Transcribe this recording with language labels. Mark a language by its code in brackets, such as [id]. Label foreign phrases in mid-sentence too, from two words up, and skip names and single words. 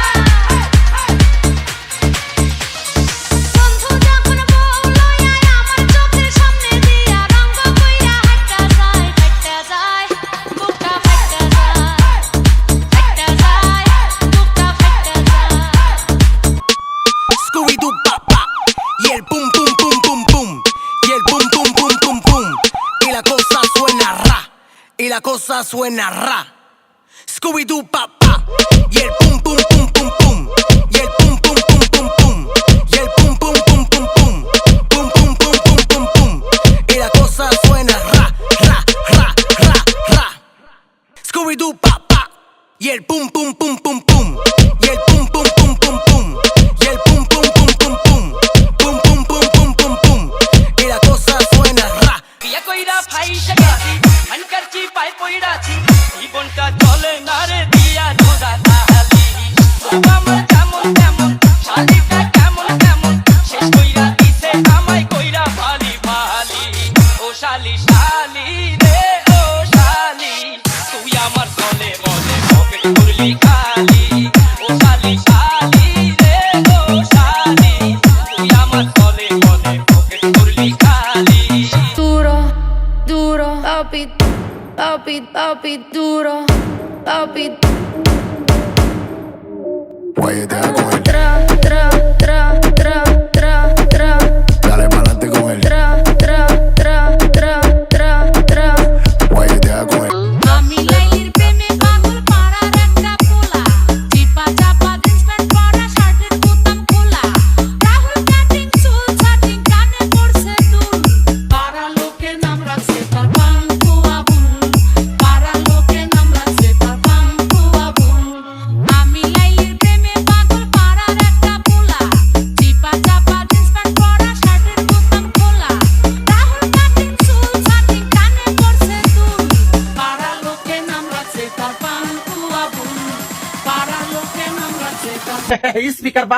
[bn] বন্ধু যখন বললো আয় আমার চোখের সামনে দিয়া রঙ্গ কইরা হাঁটা যায় বুকটা ফাটা যায় ফাটা যায় বুকটা ফাটা যায় [es] Scooby Doo pa pa y el pum pum pum pum pum y el pum pum pum pum pum y la cosa suena ra y la cosa suena ra. Scooby Doo pa pa y el pum pum pum pum pum y el pum pum pum pum pum y el pum pum pum pum pum pum pum pum pum pum pum y la cosa suena ra ra ra ra ra. Scooby Doo pa pa y el pum pum pum pum pum y el pum pum pum pum pum y el pum pum pum pum pum pum pum pum pum pum pum y la cosa suena ra. [bn] বিয়া কইরা ফাইসা গেছি মানকার চি পাই পইড়াছি জীবনটা চলে না রে দিয়া ধোদা তাহালি আমার কেমন কেমন শালিটা কেমন কেমন শেষ কইরা দিছে আমায় কইরা ভালি ভালি ও শালি শালি রে ও শালি তুই আমার চলে বলে পকেট করলি খালি ও শালি শালি রে ও শালি তুই আমার চলে বলে পকেট করলি খালি [es] Duro, duro, papi, papi, papi, duro, papi. Guayetea con él, Tra, tra, tra, tra, tra, tra, dale pa'lante con él. tra, tra, tra, tra, tra, tra. Guayetea con él. [bn] আমি লাইলির প্রেমে পাগল পাড়ার একটা পোলা চিপা চাপা [en] jeans pant [bn] পরা শার্টের বোতাম খোলা রাহুল কাটিং চুল ছাটিং কানে পড়ছে দুল পাড়া লোকে নাম রাখছে তার পাঙ্কু আবুল পাড়া লোকে নাম রাখছে তার পাঙ্কু আবুল আমি লাইলির প্রেমে পাগল পাড়ার একটা পোলা চিপা চাপা [en] jeans pant [bn] পরা শার্টের বোতাম খোলা রাহুল কাটিং চুল ছাটিং কানে পড়ছে দুল পাড়া লোকে নাম রাখছে তার পাঙ্কু আবুল পাড়া লোকে নাম রাখছে তার